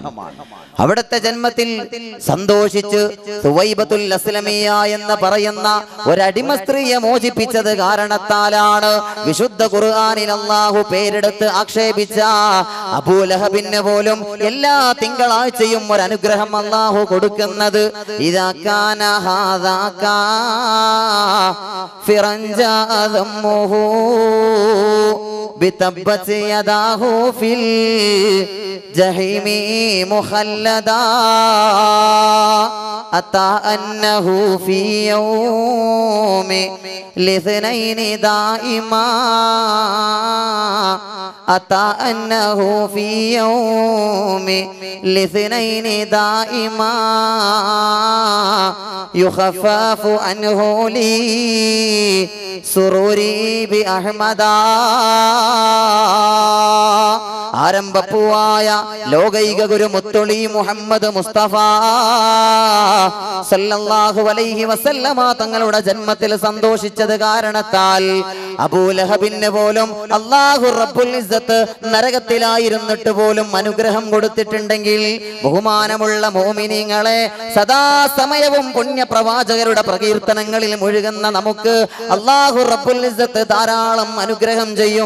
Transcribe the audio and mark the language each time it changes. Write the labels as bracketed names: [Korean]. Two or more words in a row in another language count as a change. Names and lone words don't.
[Malayalam] അവിടുത്തെ ജന്മത്തിൽ സന്തോഷിച്ച് സുവൈബത്തുൽ അസ്ലമിയ എന്ന് പറയുന്ന ഒരടിമ സ്ത്രീയെ മോചിപ്പിച്ചത് കാരണത്താലാണ് വിശുദ്ധ ഖുർആനിൽ അല്ലാഹു പേരെടുത്ത് ആക്ഷേപിച്ച അബൂലഹബിന് പോലും എല്ലാ തിങ്കളാഴ്ചയും ഒരു അനുഗ്രഹം അല്ലാഹു കൊടുക്കുന്നത്. [Arabic] إذا كان هذا كافرا جاء ذمه بتبت يداه في الجحيم مخلدا أتى أنه في يوم الاثنين دائما أتى أنه في يوم الاثنين دائما يخفف عنه لي سروري بأحمدا. [Malayalam] ആരംഭപ്പൂവായ ലോകൈക ഗുരു മുത്തൊളി മുഹമ്മദ് മുസ്തഫ [Arabic] صلى الله عليه [Malayalam] വസല്ലമ തങ്ങളുടെ ജന്മത്തിൽ സന്തോഷിച്ചത് കാരണത്താൽ അബൂലഹബിന് പോലും അല്ലാഹു [Arabic] رب العزة [Malayalam] നരകത്തിലായിരുന്നിട്ട് പോലും അനുഗ്രഹം കൊടുത്തിട്ടുണ്ടെങ്കിൽ ബഹുമാനമുള്ള മുഅ്മിനീങ്ങളെ, സദാസമയവും പുണ്യപ്രവാചകരുടെ പ്രകീർത്തനങ്ങളിൽ മുഴുകുന്ന നമുക്ക് അല്ലാഹു [Arabic] رب العزة [Malayalam] ധാരാളം അനുഗ്രഹം ചെയ്യും.